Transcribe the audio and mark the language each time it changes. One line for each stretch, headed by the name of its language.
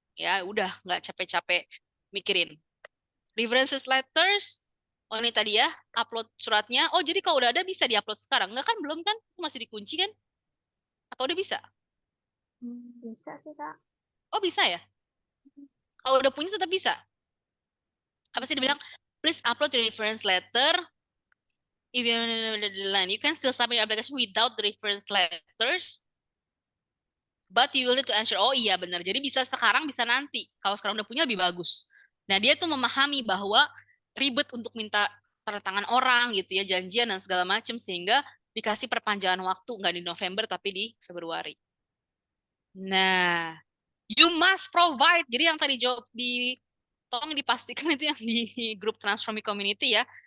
Indonesian: Ya udah, nggak capek-capek mikirin.
English: References letters.
Indonesian: Oh ini tadi ya, upload suratnya. Oh jadi kalau udah ada bisa diupload sekarang. Nggak kan, belum kan? Masih dikunci kan? Apa udah bisa? Bisa sih, Kak. Oh bisa ya? Kalau udah punya tetap bisa. Apa sih dibilang?
English: Please upload your reference letter. If you can still submit your application without the reference letters, but you will need to answer.
Indonesian: Oh iya benar. Jadi bisa sekarang, bisa nanti. Kalau sekarang udah punya lebih bagus. Nah dia tuh memahami bahwa ribet untuk minta tanda tangan orang gitu ya, janjian dan segala macam, sehingga dikasih perpanjangan waktu, nggak di November tapi di Februari. Nah,
English: you must provide.
Indonesian: Jadi yang tadi jawab tolong dipastikan itu yang di grup Transformi Community ya.